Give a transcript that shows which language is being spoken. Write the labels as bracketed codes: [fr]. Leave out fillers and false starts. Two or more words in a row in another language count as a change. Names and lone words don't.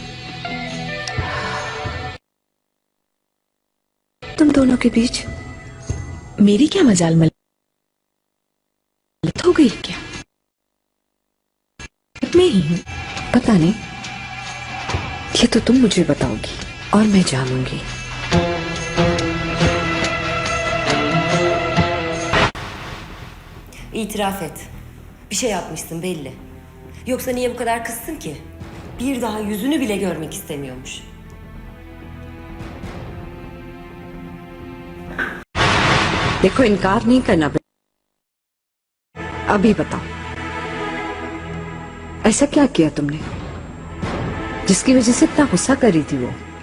[hi] दोनों के बीच मेरी क्या मजाल मलत हो गई क्या? मैं ही हूँ। पता नहीं, ये तो तुम मुझे बताओगी और मैं जानूंगी। [tr] İtiraf et. Bir şey yapmışsın belli. Yoksa niye bu kadar kızsın ki? Bir daha yüzünü bile görmek istemiyormuş. [hi] देखो, इनकार नहीं करना। अभी बताओ, ऐसा क्या किया तुमने जिसकी वजह से इतना गुस्सा कर रही थी वो?